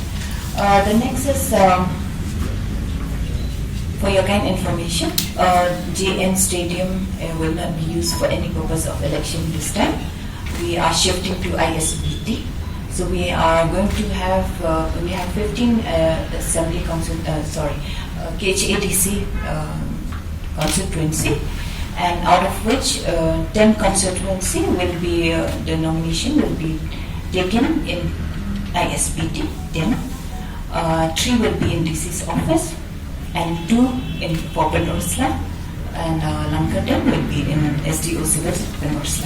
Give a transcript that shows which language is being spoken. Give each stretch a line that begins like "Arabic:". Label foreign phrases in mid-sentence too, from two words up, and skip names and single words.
English: The next is for your kind information, JN Stadium will not be used for any purpose of election this time. We are shifting to ISBT. So we are going to have 15 assembly KHADC constituency, and out of which 10 constituency will be the nomination will be taken in ISBT. 10, 3 will be in DC's office, and 2 in Penorsla, and Lankadam will be in SDO Civil Penorsla.